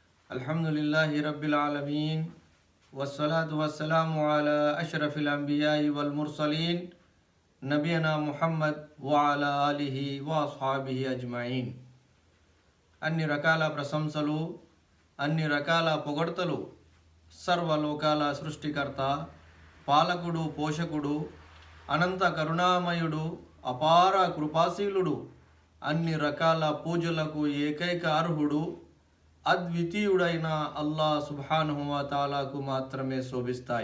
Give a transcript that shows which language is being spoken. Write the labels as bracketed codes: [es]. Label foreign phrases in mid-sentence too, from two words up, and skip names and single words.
[ar] الحمد لله رب العالمين والصلاة والسلام على أشرف الأنبياء والمرسلين نبينا محمد وعلى آله وأصحابه أجمعين. [te] అన్ని రకాల ప్రశంసలు, అన్ని రకాల పొగడ్తలు సర్వలోకాల సృష్టికర్త, పాలకుడు, పోషకుడు, అనంత కరుణామయుడు, అపార కృపాశీలుడు, అన్ని రకాల పూజలకు ఏకైక అర్హుడు, అద్వితీయుడైన [ar] الله سبحانه وتعالى [te] మాత్రమే శోభిస్తాయి.